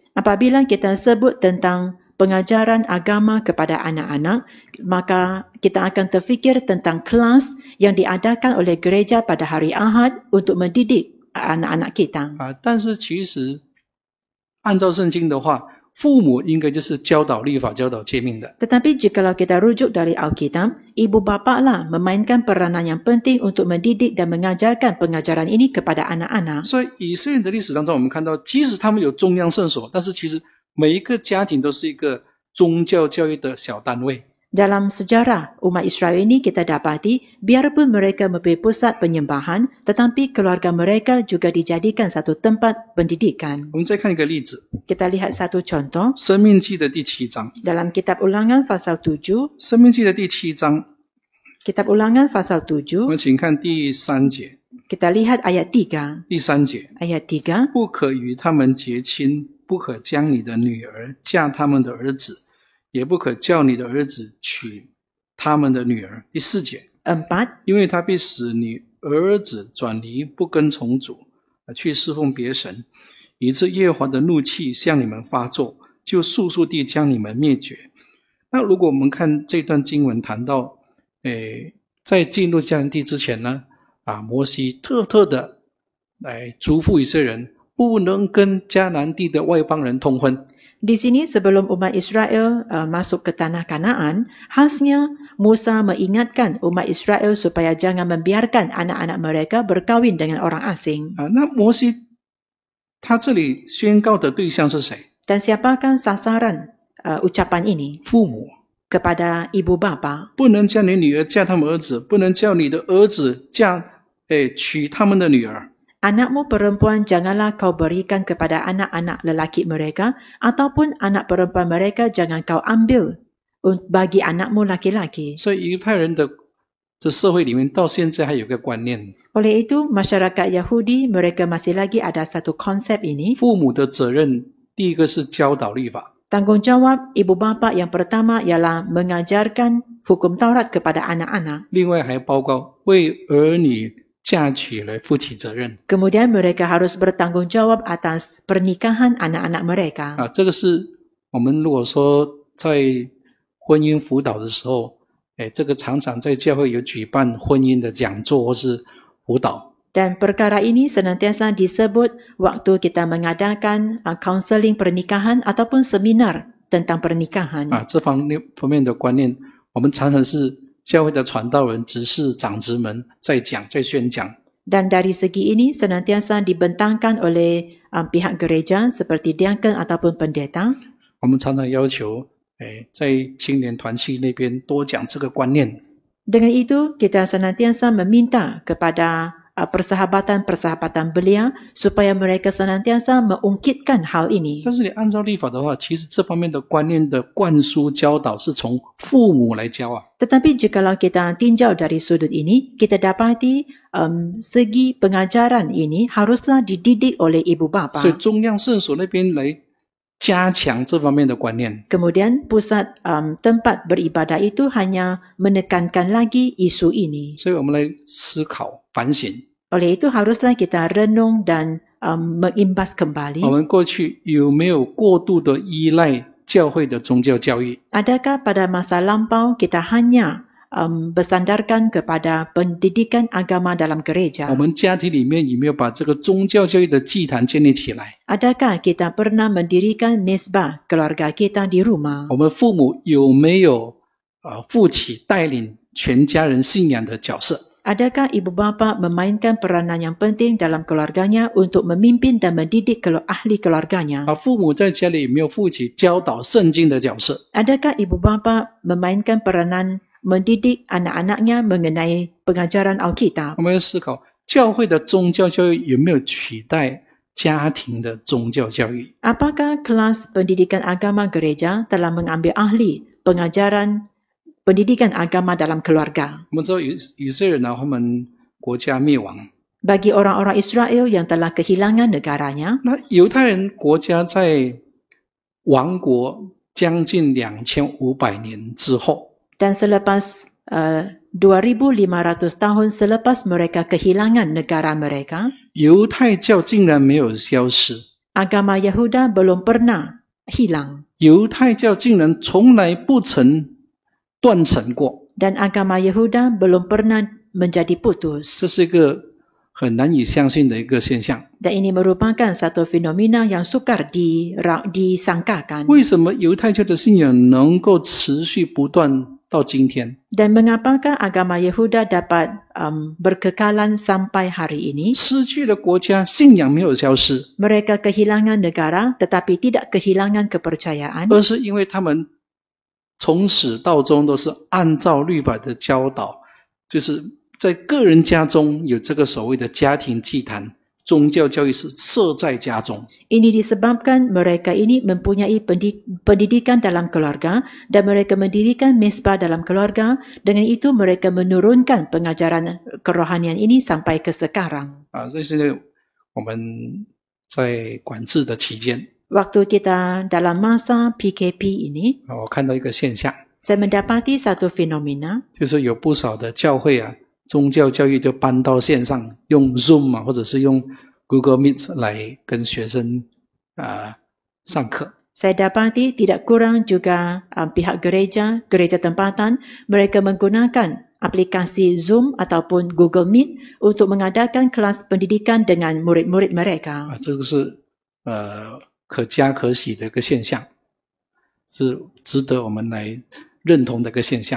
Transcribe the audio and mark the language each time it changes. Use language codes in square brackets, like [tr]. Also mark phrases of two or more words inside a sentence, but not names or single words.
[ms] Apabila kita sebut tentang pengajaran agama kepada anak-anak, maka kita akan terfikir tentang kelas yang diadakan oleh gereja pada hari Ahad untuk mendidik anak-anak kita. [zh] 但是其实按照圣经的话，父母应该就是教导律法、教导诫命的。 [ms] Tetapi jikalau kita rujuk dari Alkitab, ibu bapa lah memainkan peranan yang penting untuk mendidik dan mengajarkan pengajaran ini kepada anak-anak. [zh] 所以以色列的历史当中，我们看到，即使他们有中央圣所，但是其实每一个家庭都是一个宗教教育的小单位。 [ms] Dalam sejarah umat Israel ini kita dapati, biarpun mereka mempunyai pusat penyembahan, tetapi keluarga mereka juga dijadikan satu tempat pendidikan. [zh] 我们再看一个例子， [ms] Kita lihat satu contoh [zh] 生命记的第7章。 [ms] dalam Kitab Ulangan pasal 7. [zh] 生命记的第7章， [ms] Kitab Ulangan pasal [zh] 我 [ms] 7, [zh] 们请看第3节。 [ms] kita lihat ayat 3. [zh] 第3节， [ms] Ayat 3, [zh] 不可与他们结亲，不可将你的女儿嫁他们的儿子，也不可叫你的儿子娶他们的女儿。第4节， [ms] 4, [zh] 因为他必使你儿子转离不跟从主，去侍奉别神，以致耶和华的怒气向你们发作，就速速地将你们灭绝。那如果我们看这段经文谈到，在进入迦南地之前呢，摩西特的来嘱咐以色列人，不能跟迦南地的外邦人通婚。 [ms] Di sini sebelum umat Israel masuk ke tanah Kanaan, khasnya Musa mengingatkan umat Israel supaya jangan membiarkan anak-anak mereka berkahwin dengan orang asing. [zh] 那摩西他这里宣告的对象是谁？ [ms] Dan siapakah sasaran ucapan ini? [zh] 父母。 [ms] Kepada ibu bapa. [zh] 不能叫你女儿嫁他们儿子，不能叫你的儿子娶他们的女儿。 [ms] Anakmu perempuan janganlah kau berikan kepada anak-anak lelaki mereka, ataupun anak perempuan mereka jangan kau ambil bagi anakmu laki-laki. [zh] 所以犹太人的这社会里面到现在还有个观念， [ms] Oleh itu, masyarakat Yahudi mereka masih lagi ada satu konsep ini. [zh] 父母的责任第一个是教导律法， [ms] Tanggungjawab ibu bapa yang pertama ialah mengajarkan hukum Taurat kepada anak-anak. [zh] 另外还包括为儿女嫁娶来负起责任。 [ms] Kemudian mereka harus bertanggungjawab atas pernikahan anak-anak mereka. [zh] 这个是我们如果说在婚姻辅导的时候，这个常常在教会有举办婚姻的讲座或是辅导。 [ms] Dan perkara ini senantiasa disebut waktu kita mengadakan kaunseling pernikahan ataupun seminar tentang pernikahan. [zh] 这方面的观念，我们常常是教会的传道人、执事、长子们在讲、在宣讲。 [ms] Dan dari segi ini senantiasa dibentangkan oleh pihak gereja seperti diakon ataupun pendeta. [zh] 我们常常要求，在青年团契那边多讲这个观念。 [ms] Dengan itu kita senantiasa meminta kepada persahabatan-persahabatan belia supaya mereka senantiasa mengungkitkan hal ini. [zh] 但是你按照律法的话，其实这方面的观念的灌输教导是从父母来教。 [ms] Tetapi jikalau kita tinjau dari sudut ini, kita dapati segi pengajaran ini haruslah dididik oleh ibu bapa. [zh] 所以中央圣所那边来加强这方面的观念。 [ms] Kemudian pusat tempat beribadah itu hanya menekankan lagi isu ini. [zh] 所以我们来思考、反省。 [ms] Oleh itu haruslah kita renung dan mengimbas kembali. [zh] 我们过去有没有过度的依赖教会的宗教教育？ [ms] Adakah pada masa lampau kita hanya bersandarkan kepada pendidikan agama dalam [zh] 我 [ms] gereja. [zh] 们家庭里面有没有把这个宗教教育的祭坛建立起来？ [ms] Adakah kita pernah mendirikan mesbah keluarga kita di rumah? [zh] 我们父母有没有负起带领全家人信仰的角色？ [ms] Adakah ibu bapa memainkan peranan yang penting dalam keluarganya untuk memimpin dan mendidik ahli keluarganya? [zh] 父母在家里有没有负起教导圣经的角色？ [ms] Adakah ibu bapa memainkan peranan mendidik anak-anaknya mengenai pengajaran Alkitab? [zh] 我们要思考教会的宗教教育有没有取代家庭的宗教教育？ [ms] Apakah kelas pendidikan agama gereja telah mengambil ahli pengajaran pendidikan agama dalam keluarga? [zh] 我们知道以色列人他们国家灭亡， [ms] Bagi orang-orang Israel yang telah kehilangan negaranya, [zh] 那犹太人国家在亡国将近2500年之后， [ms] dan selepas 2,500 tahun selepas mereka kehilangan negara mereka, [zh] 犹太教竟然没有消失， [ms] agama Yahuda belum pernah hilang [zh] 犹太教竟然从来不曾断层过， [ms] dan agama Yahuda belum pernah menjadi [zh] 这 [ms] putus. [zh] 是一个很难以相信的一个现象。 [ms] Dan ini merupakan satu fenomena yang sukar disangkakan. [zh] 为什么犹太教的信仰能够持续不断到今天？ [ms] Dan mengapakah agama Yahuda dapat berkekalan sampai hari ini? [zh] 失去了国家，信仰没有消失， [ms] Mereka kehilangan negara tetapi tidak kehilangan kepercayaan, [zh] 而是因为他们从始到终都是按照律法的教导，就是在个人家中有这个所谓的家庭祭坛，宗教教育是设在家中。 [ms] Ini disebabkan mereka ini mempunyai pendidikan dalam keluarga dan mereka mendirikan mesbah dalam keluarga. Dengan itu mereka menurunkan pengajaran kerohanian ini sampai ke sekarang. [zh] 这是我们在管制的期间， [ms] Waktu kita dalam masa PKP ini, [zh] 我看到一个现象， [ms] saya mendapati satu fenomena, [zh] 就是有不少的教会宗教教育就搬到线上，用 Zoom 或者是用 Google Meet 来跟学生上课。 [ms] saya dapati tidak kurang juga pihak gereja tempatan, mereka menggunakan aplikasi Zoom ataupun Google Meet untuk mengadakan kelas pendidikan dengan murid-murid mereka. [zh] 这个是可嘉可喜的一个现象，是值得我们来认同的一个现象。